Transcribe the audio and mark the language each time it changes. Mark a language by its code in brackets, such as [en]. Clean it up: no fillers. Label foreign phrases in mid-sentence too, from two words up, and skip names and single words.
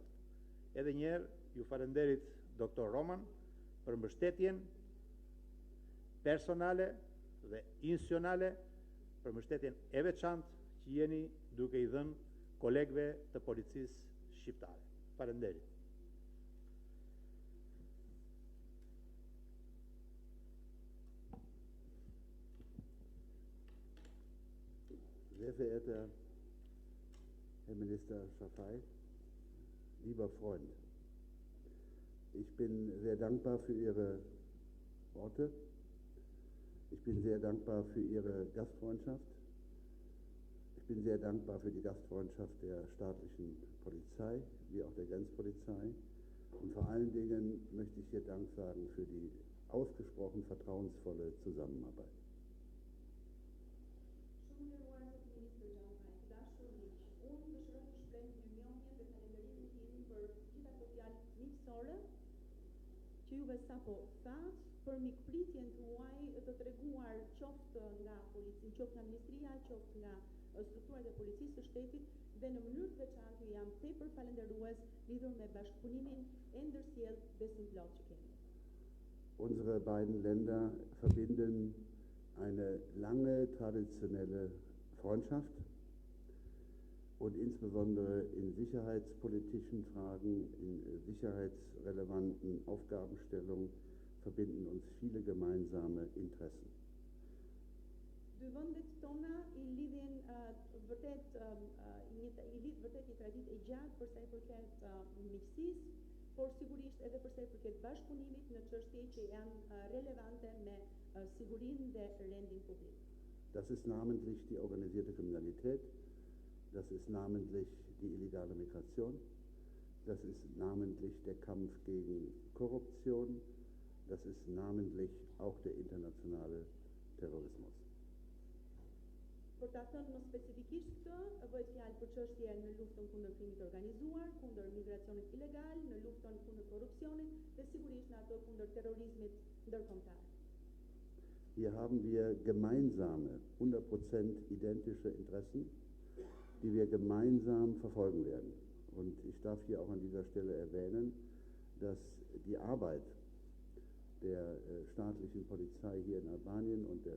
[sq] Edhe një herë ju falenderit doktor Roman për mbështetjen personale dhe institucionale, për mbështetjen e veçantë që jeni duke i dhënë kolegëve të policisë shqiptare. Falenderit. [de] Sehr verehrter Herr Minister Schafai, lieber Freund, ich bin sehr dankbar für Ihre Worte. Ich bin sehr dankbar für Ihre Gastfreundschaft. Ich bin sehr dankbar für die Gastfreundschaft der staatlichen Polizei, wie auch der Grenzpolizei. Und vor allen Dingen möchte ich hier Dank sagen für die ausgesprochen vertrauensvolle Zusammenarbeit. [sq] Që juve sapo thatë për mikpritjen tuaj të treguar qoftë nga policia, qoftë nga ministria, qoftë nga strukturat e policisë së shtetit, dhe në mënyrë të veçantë jam tepër falënderues lidhur me bashkëpunimin e ndërsjellë besimplot që kemi. [de] Unsere beiden Länder verbinden eine lange traditionelle Freundschaft. Und insbesondere in sicherheitspolitischen Fragen, in sicherheitsrelevanten Aufgabenstellungen verbinden uns viele gemeinsame Interessen. [sq] Dy vendet tona i lidhin vërtet një traditë e gjatë për sa i përket miqësisë, por sigurisht edhe për sa i përket bashkëpunimit në çështje që janë relevante me sigurinë dhe rendin publik. [de] Das ist namentlich die organisierte Kriminalität. Das ist namentlich die illegale Migration, das ist namentlich der Kampf gegen Korruption, das ist namentlich auch der internationale Terrorismus. [sq] Për ta thënë më spesifikisht këtë, bëhet fjalë për çështje në luftën kundër krimit organizuar, kundër migracionit ilegal, në luftën kundër korrupsionit dhe sigurisht në ato kundër terrorizmit ndërkombëtar. [de] Hier haben wir gemeinsame, 100% identische Interessen, die wir gemeinsam verfolgen werden. Und ich darf hier auch an dieser Stelle erwähnen, dass die Arbeit der staatlichen Polizei hier in Albanien und der